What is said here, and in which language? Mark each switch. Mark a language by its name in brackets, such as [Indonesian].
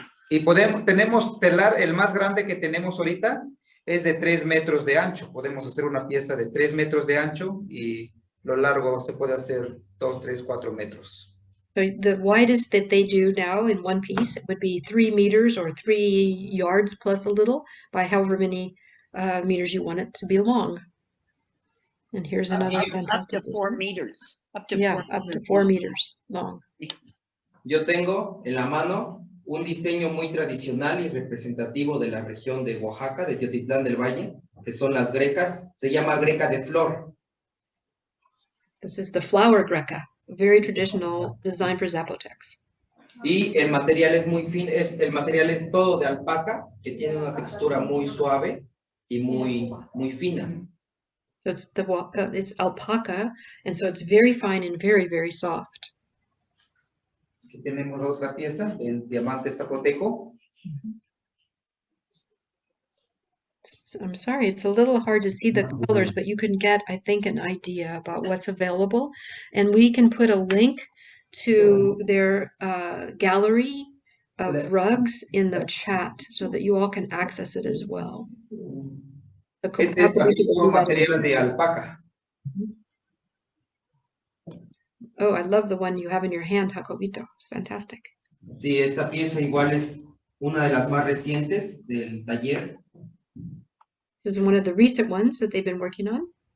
[Spanish] Y tenemos telar, el más grande que tenemos ahorita es de 3 metros de ancho. Podemos hacer una pieza de 3 metros de ancho y lo largo se puede hacer 2, 3, 4 metros. [English] So the widest that they do now in one piece would be 3 meters or 3 yards plus a little by however many meters you want it to be long. And here's another fantastic up to 4 meters. Up to up to 4 meters long. [Spanish] Yo tengo en la mano un diseño muy tradicional y representativo de la región de Oaxaca, de Teotitlan del Valle, que son las grecas. Se llama greca de flor. [English] This is the flower greca, a very traditional design for Zapotecs. [Spanish] Y el material es muy fino, el material es todo de alpaca, que tiene una textura muy suave y muy fina. [English] So it's alpaca, and so it's very fine and very, very soft. [Spanish] Aquí tenemos otra pieza, el diamante zapoteco. [English] I'm sorry, it's a little hard to see the colors, but you can get, I think, an idea about what's available. And we can put a link to their gallery of rugs in the chat so that you all can access it as well. [Spanish] Este es también puro material de alpaca. [English] Oh, I love the one you have in your hand, Jacobito. It's fantastic. [Spanish] Sí, esta pieza igual es una de las más recientes del taller. [English] This is one of the recent ones that they've been working on.